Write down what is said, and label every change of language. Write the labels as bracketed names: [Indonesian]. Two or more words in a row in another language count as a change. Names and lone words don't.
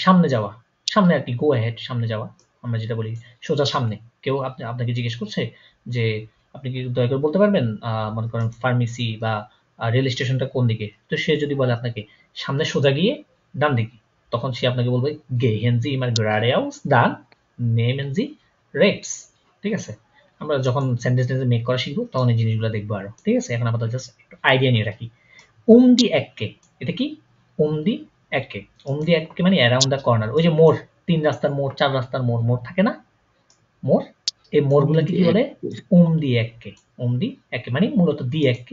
[Bangla] সামনে যাওয়া, সামনে আর কি, [English] go ahead, [Bangla] সামনে যাওয়া। আমরা যেটা বলি সোজা সামনে। কেউ আপনাকে জিজ্ঞেস করছে যে আপনি কি দয়া করে বলতে পারবেন মনে করেন ফার্মেসি বা রেল স্টেশনটা কোন দিকে? তো সে যদি বলে আপনাকে সামনে সোজা গিয়ে ডান দিকে, তখন সে আপনাকে বলবে [German] গehen Sie immer geradeaus dann nehmen Sie rechts। [Bangla] ঠিক আছে? আমরা যখন [English] sentence make [Bangla] করা শিখবো তখন এই জিনিসগুলো দেখবো আরো। ঠিক আছে? এখন আপাতত জাস্ট একটু আইডিয়া নিয়ে রাখি। [German] die Ecke, [Bangla] এটা কি? [German] die Ecke. die Ecke [Bangla] মানে [English] around the corner. [Bangla] ওই যে মোড়, 3 রাস্তার মোড়, 4 রাস্তার মোড়, থাকে না মোড়? এই মোড়গুলোকে কি বলে? [German] die Ecke. die Ecke [Bangla] মানে মূলত [German] die Ecke.